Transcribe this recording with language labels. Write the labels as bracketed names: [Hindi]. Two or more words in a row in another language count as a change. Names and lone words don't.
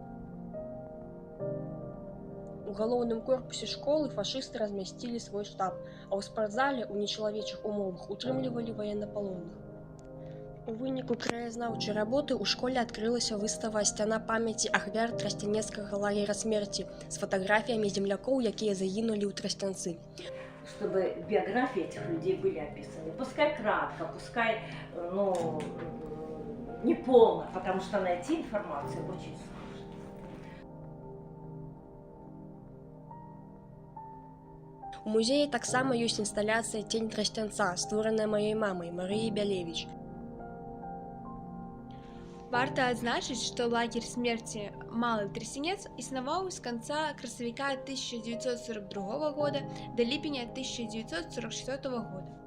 [Belarusian] У галоўным корпусе школы фашысты размясцілі свой штаб, а ў спартзале ў нечалавечых умовах утрымлівалі ваеннапалонных. У выніку краязнаўчай работы ў школе адкрылася выстава «Сцяна памяці ахвяр Трасцянецкага лагера смерці» з фатаграфіямі землякоў, якія загінулі ў Трасцянцы. [Russian] Чтобы биографии этих людей были описаны. Пускай кратко, пускай не полно, потому что найти информацию очень сложно. [Belarusian] У музеі таксама ёсць інсталяцыя «Тень Трасцянца», створаная маёй мамай Марыяй Бялевіч. Варта адзначыць, што лагер смерці «Малы Трасцянец» існаваў з канца красавіка 1942 года да ліпеня 1944 года.